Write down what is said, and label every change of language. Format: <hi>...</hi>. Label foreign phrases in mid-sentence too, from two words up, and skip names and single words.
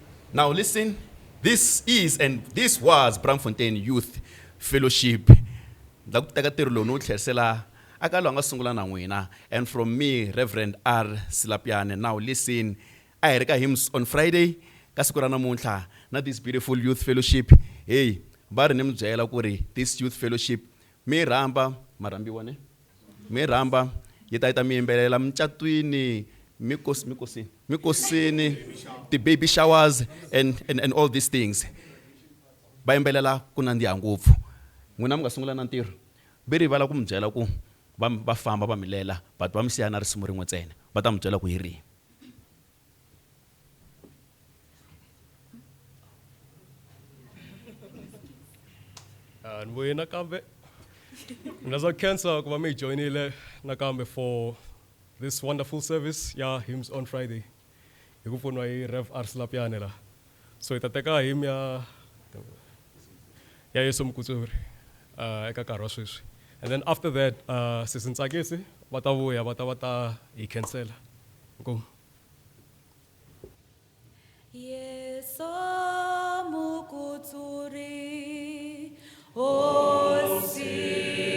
<en>Now listen, this is and this was Braamfontein Youth Fellowship.</en> <ts>La ku teka ntirho lowu ni wu tlherisela aka loyi a nga sungula na n'wina.</ts> <en>And from me, Reverend R. Silapiane. Now listen,</en> <ts>a hi ri ka Hymns on Friday ka siku ra namuntlha na</ts> <en>this beautiful youth fellowship.</en> <ts>Hey, va ri ni mi byela ku ri</ts> <en>this youth fellowship</en> <ts>mi rhamba marambiwa ne? Mi rhamba yi ta mi yimbelela mucatwini mikosini,</ts> <en>the baby showers and all these things.</en> <ts>Va yimbelela ku nandziha ngopfu. N'wina mi nga sungula na ntirho. Ve rivala ku mi byela ku va famba va milela but va mi siya na risimu rin'we ntsena. Va ta mi byela ku hi rihi. Nvuye nakambe. Nazo cancer kuba mi joinile nakambe</ts> <en>for this wonderful service</en> <ts>ya Hymns on Friday. Hi ku pfuniwa hi Rev R. Silapiane la. So hi ta teka hymn ya Yesu Mkutsuri eka nkarhi wa sweswi. And then after that, sisi Ntsakisi va ta vuya va ta hi cancela. Inkomu. Yesu Mukutsuri, Hosi</ts>